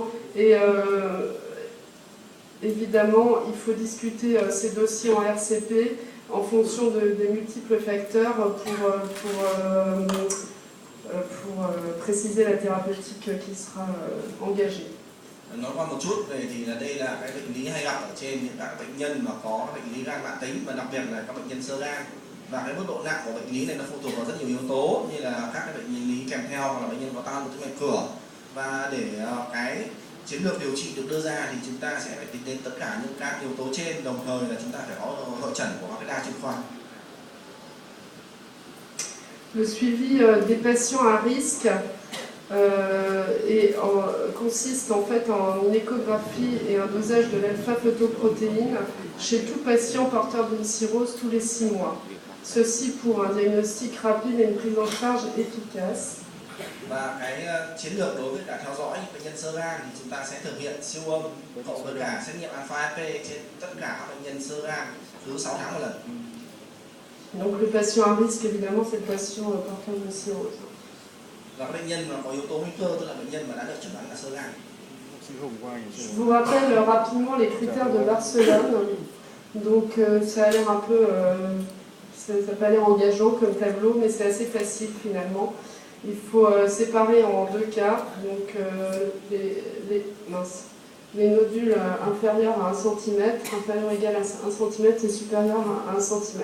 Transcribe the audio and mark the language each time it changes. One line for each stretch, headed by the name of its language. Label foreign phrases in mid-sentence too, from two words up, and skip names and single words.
French: Et évidemment, il faut discuter ces dossiers en RCP en fonction des multiples facteurs pour préciser la thérapeutique qui sera engagée.
Vietnamese: Nói qua một chút về thì là đây là cái bệnh lý hay gặp ở trên những các bệnh nhân mà có bệnh lý gan mãn tính, và đặc biệt là các bệnh nhân xơ gan. Và cái mức độ nặng của bệnh lý này nó phụ thuộc vào rất nhiều yếu tố, như là các cái bệnh lý kèm theo, hoặc là bệnh nhân có tan một tĩnh mạch cửa. Và để cái chiến lược điều trị được đưa ra thì chúng ta sẽ phải tính đến tất cả những các yếu tố trên, đồng thời là chúng ta phải có hội chẩn của các đa chuyên khoa.
French: Le suivi des patients à risque consiste en fait en une échographie et un dosage de l'alpha-photoprotéine chez tout patient porteur d'une cirrhose tous les 6 mois. Ceci pour un diagnostic rapide et une prise en charge efficace.
Vietnamese: Và cái chiến lược đối với cả theo dõi bệnh nhân xơ gan thì chúng ta sẽ thực hiện siêu âm cộng với cả xét nghiệm alpha FP trên tất cả các bệnh nhân xơ gan cứ 6 tháng một lần.
French: Donc le patient à risque, évidemment, c'est le patient porteur de cirrhose.
Vietnamese: Và các bệnh nhân mà có yếu tố nguy cơ, tức là bệnh nhân mà đã được chẩn đoán là xơ gan.
French: Je vous rappelle rapidement les critères de Barcelone. Donc ça a l'air un peu, ça n'a pas l'air engageant comme tableau, mais c'est assez facile finalement. Il faut séparer en 2 cas, donc les nodules inférieurs à 1 cm, inférieur égal à 1 cm et supérieur à 1 cm.